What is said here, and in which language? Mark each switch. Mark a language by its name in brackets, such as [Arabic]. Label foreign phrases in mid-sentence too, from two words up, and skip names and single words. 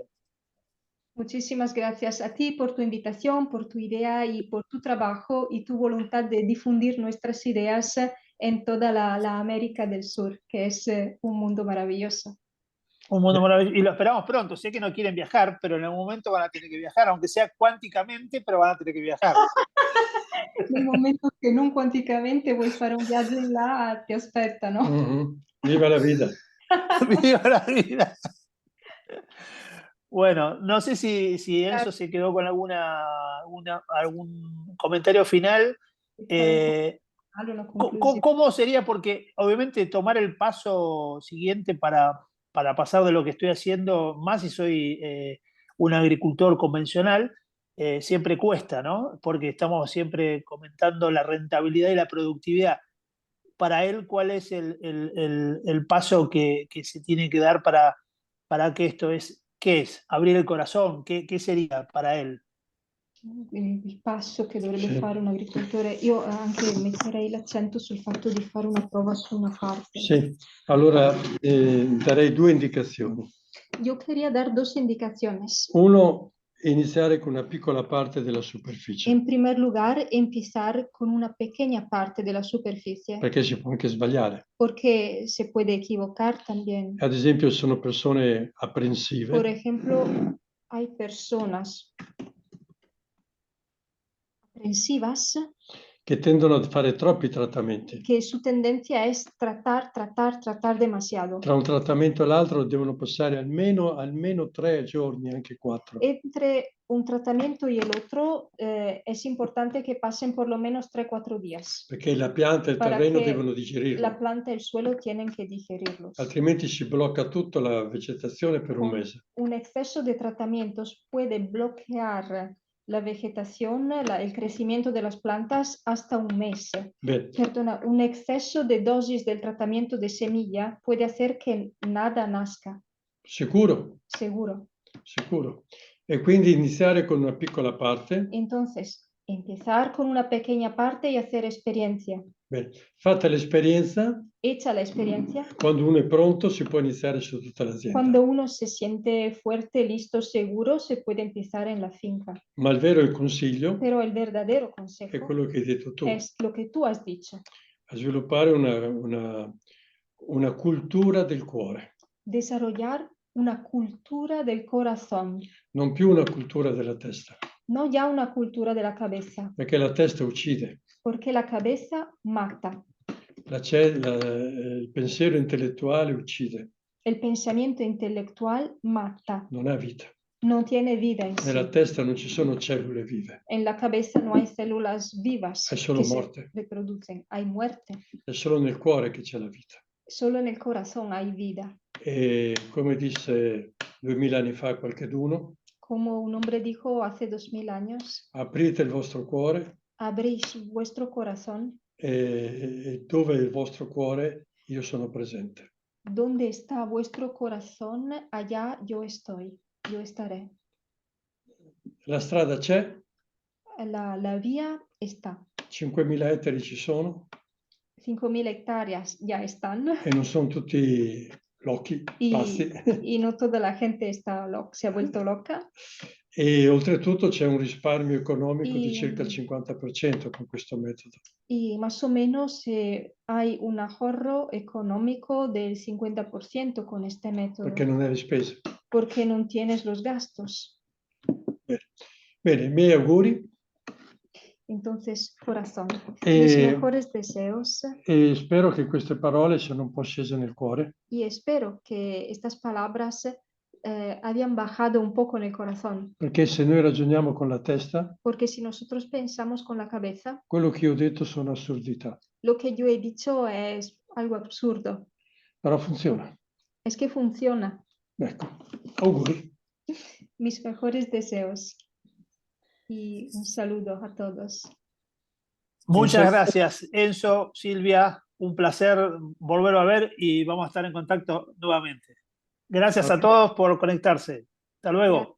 [Spanish] Muchísimas gracias a ti por tu invitación, por tu idea y por tu trabajo y tu voluntad de difundir nuestras ideas en toda la América del Sur, que es un mundo maravilloso. Un mundo maravilloso. Y lo esperamos pronto. Sé que no quieren viajar, pero en algún momento van a tener que viajar, aunque sea cuánticamente, pero van a tener que viajar. [Italian] Nel momento che non quanticamente vuoi fare un viaggio in là, ti aspettano. [Spanish] Viva la vida. Viva la vida. Bueno, no sé si Enzo se quedó con algún comentario final. [Italian] Una conclusione. [Spanish] ¿Cómo sería? Porque obviamente tomar el paso siguiente para pasar de lo que estoy haciendo, más si soy un agricultor convencional, siempre cuesta, ¿no? Porque estamos siempre comentando la rentabilidad y la productividad. Para él, ¿cuál es el paso que se tiene que dar para que esto es? ¿Qué es? Abrir el corazón. ¿Qué sería para él? [Italian] Il passo che dovrebbe Sì. fare un agricoltore, io anche metterei l'accento sul fatto di fare una prova su una parte. Sì, allora darei 2 indicazioni. [Spanish] Yo quería dar dos indicaciones. [Italian] Uno, iniziare con una piccola parte della superficie, [Spanish] En primer lugar, empezar con una pequeña parte de la superficie, [Italian] perché si può anche sbagliare. [Spanish] porque se puede equivocar también. [Italian] Ad esempio, sono persone [Spanish] Por [Italian] apprensive [Spanish] ejemplo, hay personas aprensivas [Italian] che tendono a fare troppi trattamenti. [Spanish] que su tendencia es tratar demasiado. [Italian] Tra un trattamento e l'altro devono passare almeno 3 giorni, anche 4. [Spanish] Entre un tratamiento y el otro es importante que pasen por lo menos 3-4 días. [Italian] Perché la pianta e il [Spanish] Para [Italian] terreno che devono [Spanish] La [Italian] digerirlo, [Spanish] planta y el suelo tienen que digerirlos. [Italian] altrimenti si blocca tutta la vegetazione per un mese. [Spanish] Un exceso de tratamientos puede bloquear la vegetación, el crecimiento de las plantas hasta un mes. [Italian] Bene, [Spanish] Perdona, un exceso de dosis del tratamiento de semilla puede hacer que nada nazca, [Italian] sicuro? [Spanish] seguro. [Italian] Sicuro. E quindi iniziare con una piccola parte. [Spanish] Entonces, empezar con una pequeña parte y hacer experiencia. [Italian] Bene. Fatta l'esperienza, [Spanish] Hecha la experiencia, [Italian] quando uno è pronto si può iniziare su tutta l'azienda. [Spanish] cuando uno se siente fuerte, listo, seguro, se puede empezar en la finca. [Italian] Ma il vero consiglio [Spanish] Pero el verdadero [Italian] è [Spanish] consejo [Italian] quello che hai detto tu, [Spanish] es lo que tú has dicho, [Italian] a sviluppare una cultura del cuore, [Spanish] desarrollar una cultura del corazón, [Italian] non più una cultura della testa, [Spanish] no ya una cultura de la cabeza, [Italian] perché la testa uccide. [Spanish] porque la cabeza mata, [Italian] Il pensiero intellettuale uccide, [Spanish] el pensamiento intelectual mata, [Italian] non ha vita. [Spanish] no tiene vida en [Italian] Nella [Spanish] sí. [Italian] testa non ci sono cellule vive, [Spanish] En la cabeza no hay células vivas [Italian] è solo [Spanish] que se [Italian] morte. [Spanish] reproducen, hay muerte. [Italian] È solo nel cuore che c'è la vita. [Spanish] Solo en el corazón hay vida. [Italian] E come disse 2000 anni fa qualcheduno, [Spanish] Como un hombre dijo hace 2000 años, [Italian] aprite il vostro cuore [Spanish] abrís vuestro corazón. [Italian] e dove è il vostro cuore io sono presente. [Spanish] Donde está vuestro corazón, allá yo estoy, yo estaré. [Italian] La strada c'è, [Spanish] La vía está. [Italian] 5.000 ettari ci sono [Spanish] 5.000 hectáreas ya están [Italian] e non sono tutti locchi, pazzi. [Spanish] y no toda la gente se ha vuelto loca. [Italian] E oltretutto c'è un risparmio economico di [Spanish] Y- [Italian] circa il 50% con questo metodo. [Spanish] Y más o menos hay un ahorro económico del 50% con este método, [Italian] Perché non hai le spese. [Spanish] porque no tienes los gastos. [Italian] Bene, i miei auguri [Spanish] Entonces, corazón, [Italian] E- [Spanish] mis mejores deseos [Italian] e spero che queste parole siano un po' scese nel cuore, [Spanish] y espero que estas palabras hayan bajado un poco en el corazón, [Italian] perché se noi ragioniamo con la testa, [Spanish] porque si nosotros pensamos con la cabeza, [Italian] quello che io ho detto sono assurdità, [Spanish] lo que yo he dicho es algo absurdo. [Italian] però funziona. [Spanish] Es que funciona. [Italian] Ecco, auguri. [Spanish] Mis mejores deseos y un saludo a todos. Muchas gracias, Enzo, Silvia. Un placer volverlo a ver y vamos a estar en contacto nuevamente. Gracias a todos por conectarse. Hasta luego.